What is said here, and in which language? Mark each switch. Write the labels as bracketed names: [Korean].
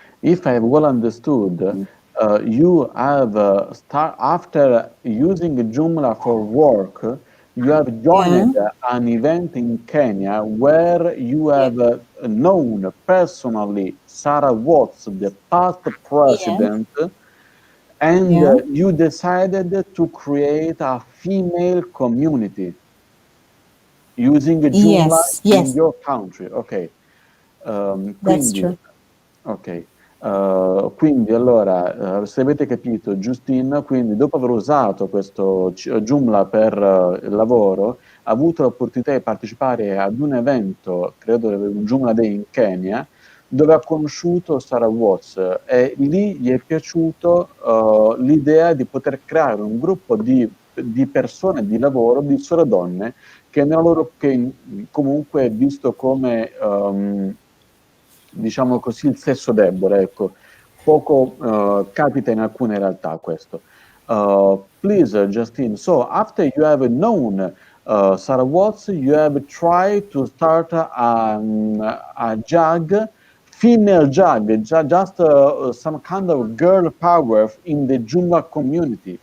[English] If I have well understood, you have after using Joomla for work, you have joined an event in Kenya where you have known personally Sarah Watts, the past president, and you decided to create a female community using Joomla in your country. Ok. That's true. Ok. [Italian] Quindi allora, se avete capito, Justine, quindi dopo aver usato questo Joomla per il lavoro, ha avuto l'opportunità di partecipare ad un evento, credo un Joomla Day in Kenya, dove ha conosciuto Sarah Watts e lì gli è piaciuto l'idea di poter creare un gruppo di persone di lavoro, di sole donne, che comunque è visto come diciamo così il sesso debole, ecco. Poco capita in alcune realtà questo. [English] Please, Justine, so after you have known Sarah Watts, you have tried to start a JUG, female JUG, just some kind of girl power in the Joomla community.